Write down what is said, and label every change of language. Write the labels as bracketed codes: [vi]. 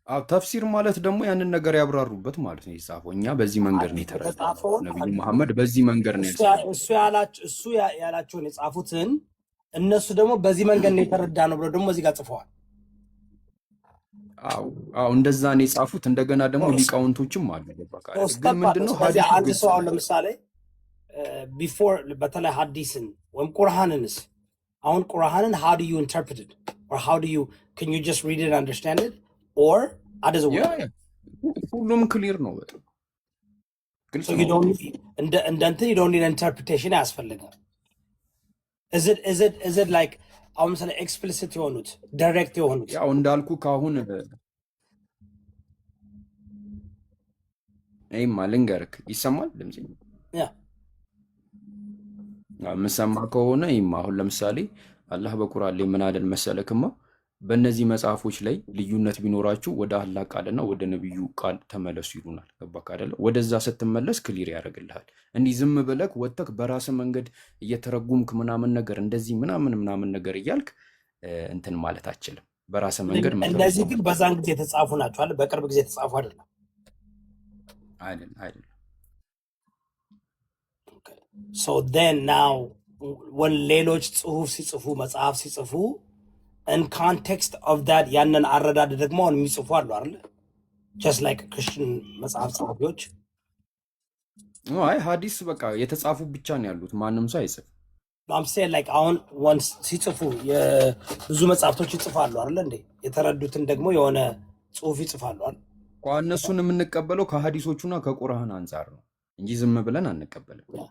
[am] ተፍሲር ማለት ደግሞ ያንን ነገር ያብራሩበት ማለት ነው። የጻፈው እኛ በዚህ መንገድ ነው የተረዳነው። ነብዩ መሐመድ በዚህ መንገድ ነው እሱ ያላቸውን የጻፉትን እነሱ ደግሞ በዚህ መንገድ ነው የተረዳነው ብለው ደግሞ እዚህ ጋር ጽፈዋል። አዎ እንደዛ ነው የጻፉት። እንደገና ደግሞ ሊቃውንቶችም አሉ። ግን ምንድነው አንድ ሰው አሁን ለምሳሌ ቢፎር በተለይ ሐዲስን ወይም ቁርአንንስ አሁን ቁርአንን [en] how do you interpret it or how do you can you just read it and understand it or how does it work? [am] ሁሉም ክሊር ነው በጣም ግልጽ ነው። [en] you don't need interpretation [am] ያስፈልጋል። [en] is it like [am] አሁን ምሳሌ ኤክስፕሊሲት የሆኑት ዳይሬክት የሆኑት ያው እንዳልኩ ካሁን አይማ ልንገርክ ይሰማል ድምጽ ያ ምሰማ ከሆነ ይማ አሁን ለምሳሌ አላህ በቁርአን ላይ ምን አለን መሰለክማ በእነዚህ መጽሐፎች ላይ ልዩነት ቢኖራችሁ ወደ አላህ ቃልና ወደ ነብዩ ቃል ተመለሱ ይሉናል። ገባክ አይደለ? ወደዛ ስትመለስ ክሊር ያደርግልሃል። እንዲህ ዝም ብለክ ወጥተክ በራስ መንገድ እየተረጉምክ ምናምን ነገር እንደዚህ ምናምን ነገር እያልክ እንትን ማለት አችልም። በራስ መንገድ እንደዚህ ግን በዛን ጊዜ የተጻፉ ናቸው አይደል? በቅርብ ጊዜ የተጻፉ አይደለም። [en] So then now when [am] ሌሎች ጽሁፍ ሲጽፉ መጽሐፍ ሲጽፉ [en] in context of that [am] ያንን አረዳድ ደግሞ የሚጽፉ አሉ አይደል? [en] just like Christian [am] መጽሐፍ ጸሐፊዎች አይ ሐዲስ በቃ የተጻፉ ብቻ ነው ያሉት። ማንም ሰው አይጽፍ። [en] I'm saying like [am] አሁን once ሲጽፉ ብዙ መጽሐፍቶች ይጽፋሉ አይደል እንዴ? የተረዱትን ደግሞ የሆነ ጽሁፍ ይጽፋሉ አይደል? እነሱን የምንቀበለው ከሐዲሶቹና ከቁርአን አንፃር ነው እንጂ ዝም ብለን አንቀበልም።